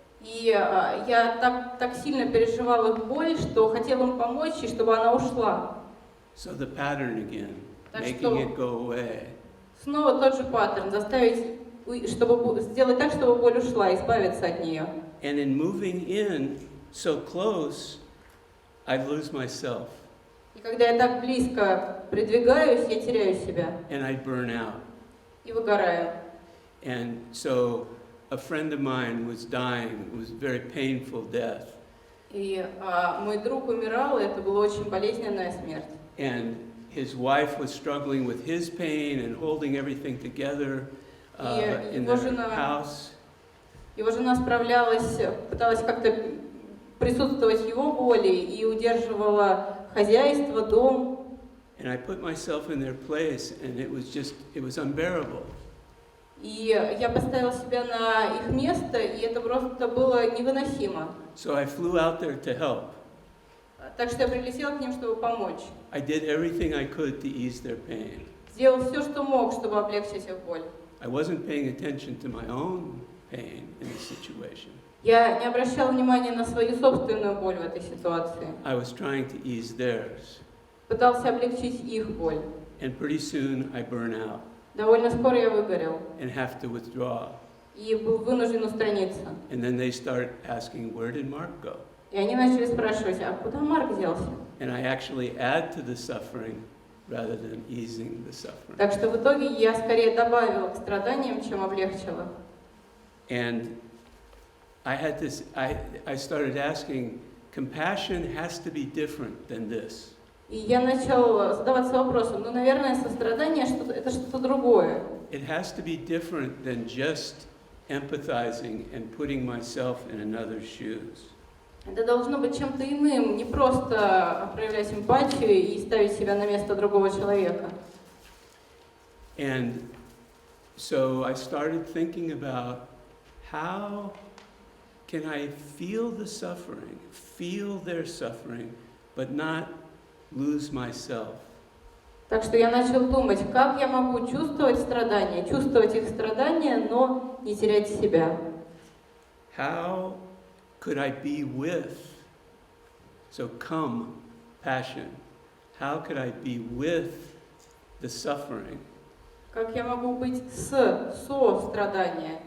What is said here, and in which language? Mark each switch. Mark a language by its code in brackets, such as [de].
[ru] И я так сильно переживал их боль, что хотел им помочь, и чтобы она ушла. [en] So the pattern again, [ru] Так [en] making [ru] что [en] it go away. [ru] снова тот же паттерн, заставить, чтобы сделать так, чтобы боль ушла, избавиться от нее. [en] And in moving in so close, I lose myself [ru] И когда я так близко придвигаюсь, я теряю себя [en] and I burn out. [ru] и выгораю. [en] And so a friend of mine was dying. It was a very painful death. [ru] И мой друг умирал, и это была очень болезненная смерть. [en] And his wife was struggling with his pain and holding everything together in the house. [ru] Его жена справлялась, пыталась как-то присутствовать в его боли и удерживала хозяйство, дом. [en] And I put myself in their place, and it was unbearable. [ru] И я поставила себя на их место, и это просто было невыносимо. [en] So I flew out there to help. [ru] Так что я прилетела к ним, чтобы помочь. [en] I did everything I could to ease their pain. [ru] Сделал все, что мог, чтобы облегчить их боль. [en] I wasn't paying attention to my own pain in the situation. [ru] Я не обращала внимания на свою собственную боль в этой ситуации. [en] I was trying to ease theirs. [ru] Пытался облегчить их боль. [en] And pretty soon I burn out [ru] Довольно скоро я выгорел [en] and have to withdraw. [ru] и был вынужден устраниться. [en] And then they start asking, where did Mark go? [ru] И они начали спрашивать, а куда Марк делся? [en] And I actually add to the suffering rather than easing the suffering. [ru] Так что в итоге я скорее добавила к страданиям, чем облегчила. [en] And I started asking, compassion has to be different than this. [ru] И я начал задаваться вопросом, наверное, сострадание это что-то другое. [en] It has to be different than just empathizing and putting myself in another's shoes. [ru] Это должно быть чем-то иным, не просто проявлять эмпатию и ставить себя на место другого человека. [en] And so I started thinking about how can I feel the suffering, feel their suffering, but not lose myself. [ru] Так что я начал думать, как я могу чувствовать страдания, чувствовать их страдания, но не терять себя. [en] How could I be with? So come, passion. How could I be with the suffering? [ru] Как я могу быть со страдания,